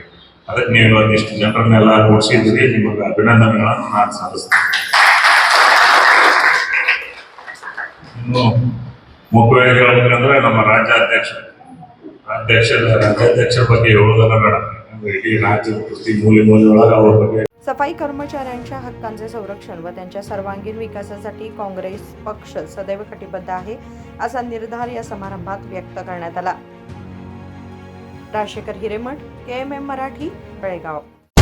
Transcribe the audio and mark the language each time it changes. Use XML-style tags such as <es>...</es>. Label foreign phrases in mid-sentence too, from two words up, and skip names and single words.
<kn>ಅದಕ್ಕೆ ನೀವು ಒಂದಿಷ್ಟು ಜನರನ್ನೆಲ್ಲ ಕೂಡಿಸಿದ್ದೀರಿ, ನಿಮಗೆ ಅಭಿನಂದನೆಗಳನ್ನು ನಾನು ಸಲ್ಲಿಸ್ತೇನೆ. ಇನ್ನು ಮುಖ್ಯವಾಗಿ ಹೇಳ್ಬೇಕಂದ್ರೆ ನಮ್ಮ ರಾಜ್ಯಾಧ್ಯಕ್ಷರ ಬಗ್ಗೆ ಹೇಳೋದನ್ನ ಬೇಡ. ಇಡೀ ರಾಜ್ಯದ ಪ್ರತಿ ಮೂಲೆಯೊಳಗೆ ಅವ್ರ ಬಗ್ಗೆ.</kn> <mr>सफाई कर्मचाऱ्यांच्या हक्कांचे संरक्षण व त्यांच्या सर्वांगीण विकासासाठी काँग्रेस पक्ष सदैव कटिबद्ध आहे, असा निर्धार या समारंभात व्यक्त करण्यात आला. राजशेखर हिरेमठ, KMM मराठी, बेळगाव.</mr>